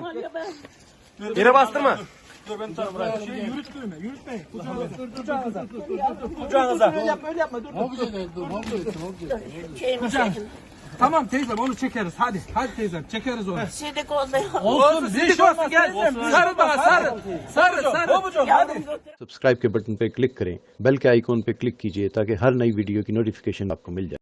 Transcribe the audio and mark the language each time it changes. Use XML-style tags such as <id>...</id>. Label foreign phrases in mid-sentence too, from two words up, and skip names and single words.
<tr>Yere bastırma. Yürütmeyin. Kucağınıza. Öyle yapma. Dur. Tamam teyzem, onu çekeriz. Hadi teyzem, çekeriz onu. Sidik olmuyor. Olsun, sidik olsun. Gel. Sarı bana, sarı.</tr> <hi>सब्सक्राइब के बटन पे क्लिक करें, बेल के आइकॉन पे क्लिक कीजिए ताकि हर नई वीडियो की नोटिफिकेशन आपको मिल जाए।</hi>